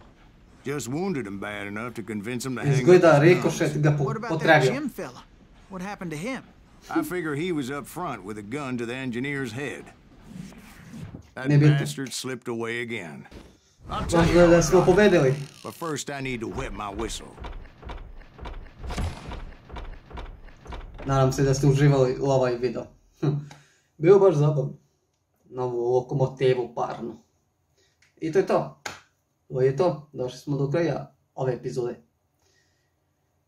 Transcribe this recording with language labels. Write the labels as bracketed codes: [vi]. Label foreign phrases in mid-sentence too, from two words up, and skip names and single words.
[en] Just wounded him bad enough to convince him to hang up. [sr] Izgleda Ricochet ga [en] What about that Jim fella? What happened to him? I figure he was up front with a gun to the engineer's head. That bastard slipped away again. I'll tell you all about it. But first I need to wet my whistle. [sr] Nadam se da ste uživali u ovaj video. Bio baš zabavan. Novu lokomotivu parnu. I to je to. Ovo je to. Došli smo do kraja ove epizode.